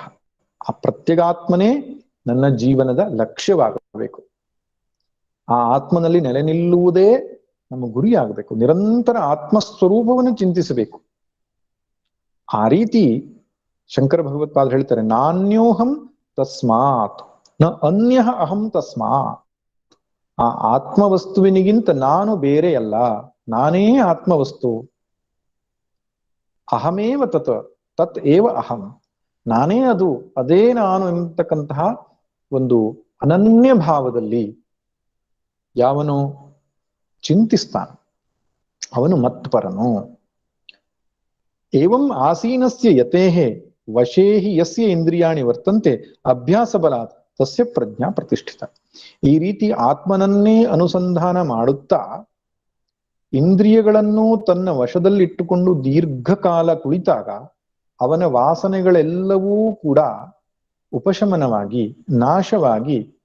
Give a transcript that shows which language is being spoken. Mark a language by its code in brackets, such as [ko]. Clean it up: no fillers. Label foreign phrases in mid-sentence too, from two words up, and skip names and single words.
[kn] ಆ ಪ್ರತ್ಯಗಾತ್ಮನೇ ನನ್ನ ಜೀವನದ ಲಕ್ಷ್ಯವಾಗಬೇಕು. ಆ ಆತ್ಮನಲ್ಲಿ ನೆಲೆ ನಿಲ್ಲುವುದೇ ನಮ್ಮ ಗುರಿಯಾಗಬೇಕು. ನಿರಂತರ ಆತ್ಮಸ್ವರೂಪವನ್ನು ಚಿಂತಿಸಬೇಕು. ಆ ರೀತಿ ಶಂಕರ ಭಗವತ್ಪಾದರು ಹೇಳ್ತಾರೆ, [sa] ನಾನ್ಯೋಹಂ ತಸ್ಮಾತ್ ನ ಅನ್ಯ ಅಹಂ ತಸ್ಮಾತ್. [kn] ಆ ಆತ್ಮವಸ್ತುವಿನಿಗಿಂತ ನಾನು ಬೇರೆಯಲ್ಲ, ನಾನೇ ಆತ್ಮವಸ್ತು. [sa] ಅಹಮೇವ ತತ್ ತತ್ ಏವ ಅಹಂ, [kn] ನಾನೇ ಅದು, ಅದೇ ನಾನು ಎಂಬತಕ್ಕಂತಹ ಒಂದು ಅನನ್ಯ ಭಾವದಲ್ಲಿ ಯಾವನು ಚಿಂತಿಸ್ತಾನೆ ಅವನು ಮತ್ಪರನು. [sa] ಏವಂ ಆಸೀನಸ್ಯ ಯತೇಹೇ ವಶೇಹಿ ಯಸ್ಯ ಇಂದ್ರಿಯಾಣಿ ವರ್ತಂತೆ ಅಭ್ಯಾಸ ಬಲಾತ್ ತಸ್ಯ ಪ್ರಜ್ಞಾ ಪ್ರತಿಷ್ಠಿತ. [kn] ಈ ರೀತಿ ಆತ್ಮನನ್ನೇ ಅನುಸಂಧಾನ ಮಾಡುತ್ತಾ ಇಂದ್ರಿಯಗಳನ್ನು ತನ್ನ ವಶದಲ್ಲಿಟ್ಟುಕೊಂಡು ದೀರ್ಘಕಾಲ ಕುಳಿತಾಗ ಅವನ ವಾಸನೆಗಳೆಲ್ಲವೂ ಕೂಡ ಉಪಶಮನವಾಗಿ ನಾಶವಾಗಿ